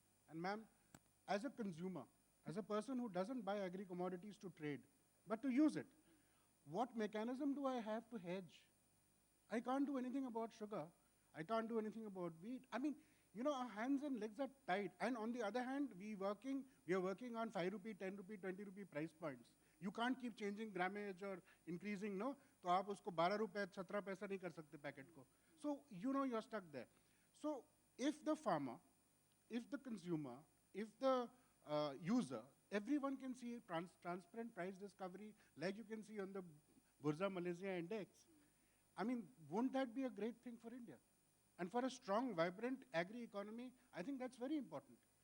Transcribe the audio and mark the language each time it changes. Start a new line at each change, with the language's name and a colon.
English: And ma'am, as a consumer, as a person who doesn't buy agri-commodities to trade, but to use it, what mechanism do I have to hedge? I can't do anything about sugar. I can't do anything about wheat. I mean, you know, our hands and legs are tied. And on the other hand, we are working on 5 rupee, 10 rupee, 20 rupee price points. You can't keep changing grammage or increasing, no?
Hindi: तो आप उसको 12 रुपए 17 पैसा नहीं कर सकते packet को.
English: So, you know, you're stuck there. So, if the farmer, if the consumer, if the user, everyone can see transparent price discovery like you can see on the Bursa Malaysia Index. I mean, won't that be a great thing for India? And for a strong, vibrant agri-economy, I think that's very important.